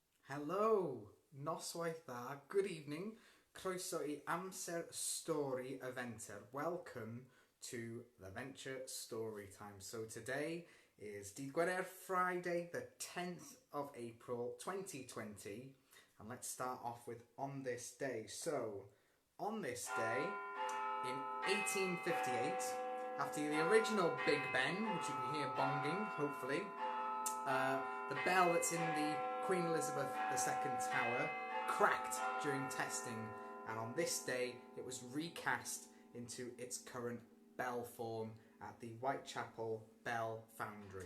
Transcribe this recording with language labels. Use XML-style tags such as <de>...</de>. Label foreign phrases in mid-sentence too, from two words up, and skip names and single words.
<cy>Helo, noswaith dda,</cy> <en>good evening,</en> <cy>croeso I amser stori y Venture.</cy> <en>Welcome to the Venture Story Time. So today is</en> <cy>Dydd Gwener,</cy> <en>Friday, the 10th of April 2020. And let's start off with On This Day. So, on this day, in 1858, after the original Big Ben, which you can hear bonging, hopefully, the bell that's in the Queen Elizabeth II Tower cracked during testing, and on this day it was recast into its current bell form at the Whitechapel Bell Foundry.</en>